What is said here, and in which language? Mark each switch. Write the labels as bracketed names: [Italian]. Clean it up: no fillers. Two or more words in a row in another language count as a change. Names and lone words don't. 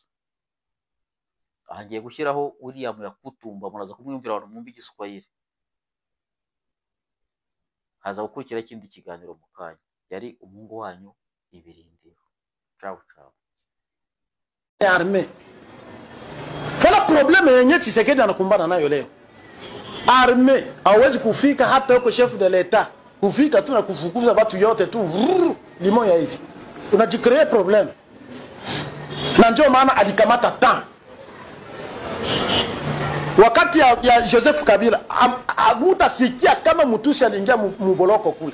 [Kinyarwanda] Aha ngiye gushyiraho William Yakutumba, muraza kumwumvira abantu mwumva Igiswahili. Haza gukurikira ikindi kiganiro mu kanya. Yari umuhungu wanyu Ibirindiro. [Italian] Ciao ciao. [Swahili] Arme. Fala probleme yenye Tshisekedi anakumbana nayo leo. Arme hawezi kufika hata huko [French] chef de l'etat. [Swahili] Kufika tu na kufukuza watu yote tu limoya hivi. Unajicreate problem. Na ndio maana alikamata temps. Wakati ya Joseph Kabila hamutasikia kama Mutusi aliingia muboloko kule.